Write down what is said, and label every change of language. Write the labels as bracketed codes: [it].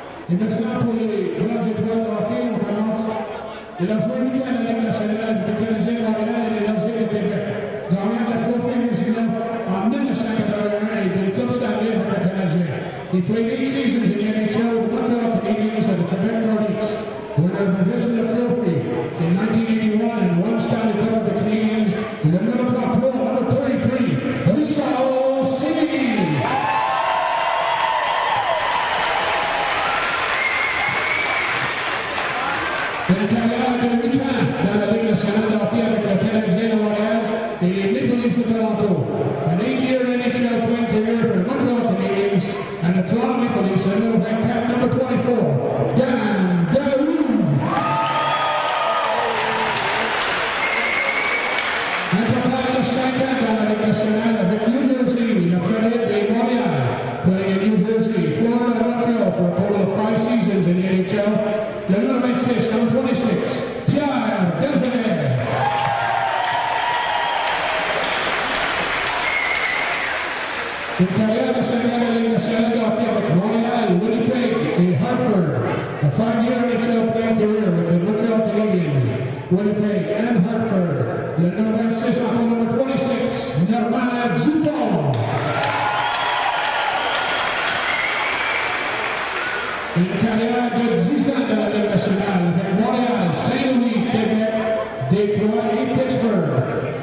[fr] Et maintenant, pour les grandes étoiles de hockey, on commence. Il a joué 8 ans à la Ligue nationale, du Canadien Montréal et l'Énergie de Québec. Gagnant la Trophée Vézina en 1981 et des Coupe Stanley avec le Canadien. [en] He played 8 seasons in the NHL with the Montreal Canadiens and the Quebec Nordiques. Winner of the Vezina Trophy in 1981 and one Stanley Cup of the Canadiens. [fr] Le numéro 33, [en] number 33, [fr] Richard Seguin. Le carrière de 8 ans dans la Ligue nationale de hockey avec le Canadien de Montréal et les Maple Leafs de Toronto. [en] An 8-year NHL playing career for the Montreal Canadiens and the Toronto Maple Leafs, and number 24, Dan Daoud. [fr] Un total de 5 ans dans la Ligue nationale avec New Jersey, la Floride et Montréal, [en] playing in New Jersey, Florida and Montreal for a total of 5 seasons in the NHL. [fr] Le numéro 26, [en] number 26, [fr] Pierre Desjardins. Une carrière de 5 ans à la Ligue nationale de hockey avec Montréal, Winnipeg et Hartford. [en] A 5-year NHL playing career with the Montreal Canadiens, Winnipeg and Hartford. [fr] Le numéro 26, encore numéro 26, Normand Dupont. Une carrière de 10 ans dans la Ligue nationale avec Montréal, Saint-Louis, Québec, Détroit et Pittsburgh.